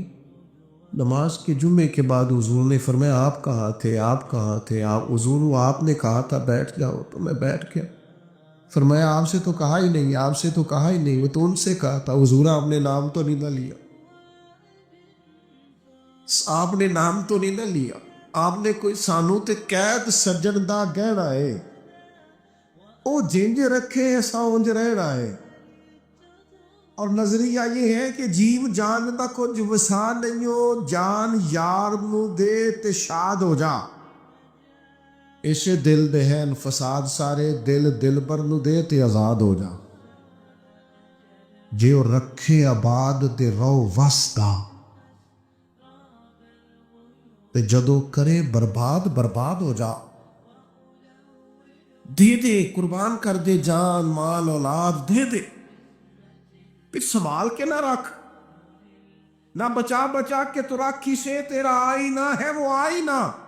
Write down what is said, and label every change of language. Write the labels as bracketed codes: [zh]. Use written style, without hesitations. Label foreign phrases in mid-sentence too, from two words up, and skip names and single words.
[ur] نماز کے جمعے کے بعد حضور نے فرمایا آپ کہاں تھے, آپ کہاں تھے؟ آپ حضور, وہ آپ نے کہا تھا بیٹھ جاؤ تو میں بیٹھ گیا. فرمایا آپ سے تو کہا ہی نہیں, آپ سے تو کہا ہی نہیں, وہ تو ان سے کہا تھا. حضور آپ نے نام تو نہیں نہ لیا, آپ نے نام تو نہیں نہ لیا, آپ نے کوئی [pa] سانو تے قید سجن دا گہنا ہے, او جنج رکھے ایسا اونج رہنا ہے. [ur] اور نظریہ یہ ہے کہ [pa] جیو جان دا کچھ وسا نہیں ہو, جان یار نو دے تے شاد ہو جا. اسے دل دہن فساد سارے, دل دل پر نو دے تے آزاد ہو جا. جے او رکھے آباد تے رو وسدا, تے جدو کرے برباد برباد ہو جا. [ur] دے دے, قربان کر دے, جان مال اولاد دے دے, پھر سنبھال کے نہ رکھ. نہ بچا بچا کے تو رکھ سے, تیرا آئینہ ہے وہ آئینہ.